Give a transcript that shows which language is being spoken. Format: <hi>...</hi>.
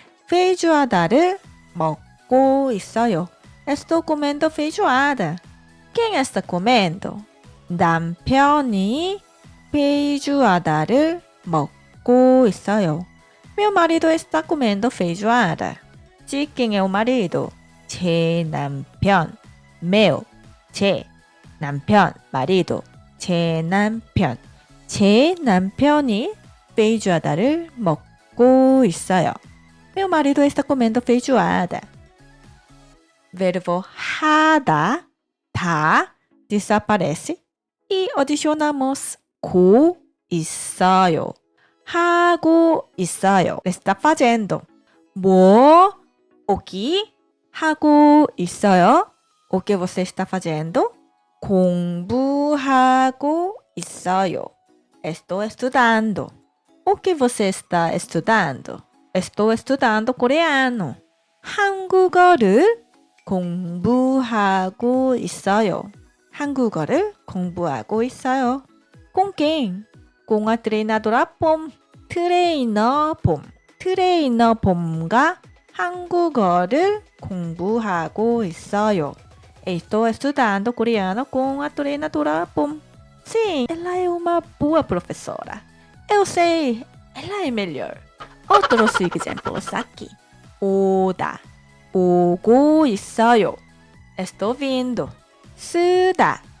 <ko>feijoada를 먹고 있어요.</ko> <pt>Estou comendo feijoada. Quem está comendo?</pt> <ko>남편이 feijoada를 먹고 있어요.</ko> <pt>Meu marido está comendo feijoada. De quem é o marido? 제 남편. meu.</pt> <ko>제 남편. marido. 제 남편. 제 남편이 feijoada를 먹고 있어요.</ko> <pt>Meu marido está comendo feijoada. Verbo 하다, 다 desaparece e adicionamos 고 있어요.</pt> <ko>하고 있어요.</ko> <pt>Está fazendo.</pt> <ko>뭐?</ko> <pt>O que?</pt> <ko>하고 있어요.</ko> <pt>O que você está fazendo?</pt> <ko>공부하고 있어요.</ko> <pt>Estou estudando. O que você está estudando? Estou estudando coreano.</pt> <ko>한국어를 공부하고 있어요. 한국어를 공부하고 있어요.</ko> <pt>Com quem? Com a treinadora 봄.</pt> <ko>트레이너 봄. 트레이너 봄과 한국어를 공부하고 있어요.</ko> <pt>Estou estudando coreano com a treinadora 봄. Sim, ela é uma boa professora. Eu sei, ela é melhor. Outros exemplos aqui. 오다.</pt> <ko>오고 있어요.</ko> <pt>Estou vindo.</pt> <ko>쓰다.</ko>